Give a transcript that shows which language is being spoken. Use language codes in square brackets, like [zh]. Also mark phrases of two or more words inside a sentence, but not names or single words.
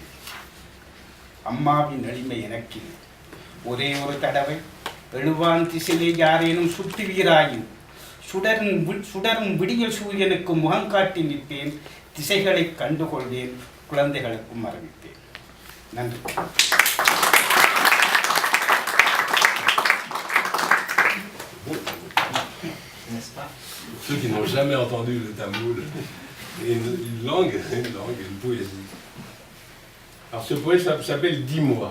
[ta] அம்மாவின் எளிமை எனக்கு ஒரே ஒரு தடவை எழுவான் திசையிலே யாரேனும் சுட்டுவீராயும் சுடரும் விடியல் சூரியனுக்கு முகம் காட்டி நிற்பேன். திசைகளை கண்டுகொள்வேன், குழந்தைகளுக்கும் அறிவிப்பேன். நன்றி. [fr] Ceux qui n'ont jamais entendu le tamoul, une langue, une poésie. Alors ce poème s'appelle Dis-moi.